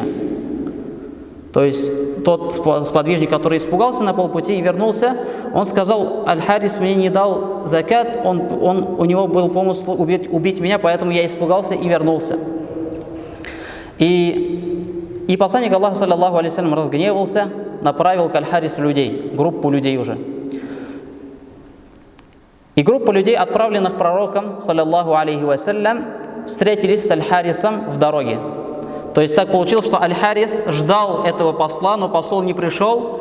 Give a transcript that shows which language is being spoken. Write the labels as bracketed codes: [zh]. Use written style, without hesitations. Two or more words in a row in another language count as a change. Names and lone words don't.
[ru] То есть тот сподвижник, который испугался на полпути и вернулся, он сказал: «Аль-Харис мне не дал закат, у него был помысл убить меня, поэтому я испугался и вернулся». И посланник Аллаха, [ar] صلى الله عليه وسلم, [ru] разгневался, направил к Аль-Харису людей, группу людей уже. И группа людей, отправленных пророком, [ar] صلى الله عليه وسلم, [ru] встретились с Аль-Харисом в дороге. То есть так получилось, что Аль-Харис ждал этого посла, но посол не пришел.